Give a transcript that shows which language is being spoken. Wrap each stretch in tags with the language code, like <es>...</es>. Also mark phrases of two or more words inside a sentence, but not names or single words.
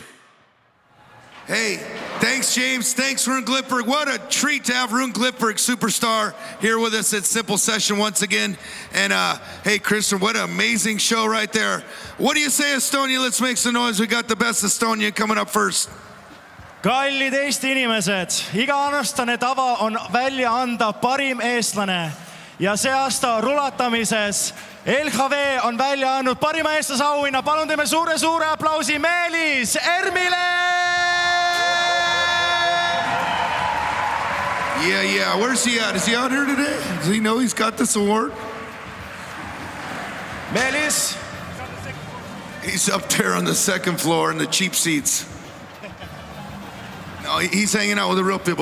<en>Hey, thanks, James. Thanks, Rune Glipberg. What a treat to have Rune Glipberg, superstar, here with us at Simple Session once again. And hey, Christian, what an amazing show right there. What do you say, Estonia? Let's make some noise. We got the best Estonia coming up first.</en> <et>Kallid Eesti inimesed, iga-aastane tava on välja anda parim eestlane. Ja see aasta rulatamises LHV on välja andnud parima eestlase auhinna. Palun teeme suure aplausi Meelis Ermile!</et> <en>Yeah. Where's he at? Is he out here today? Does he know he's got this award? Meelis? He's up there on the 2nd floor in the cheap seats. No, he's hanging out with the real people.</en>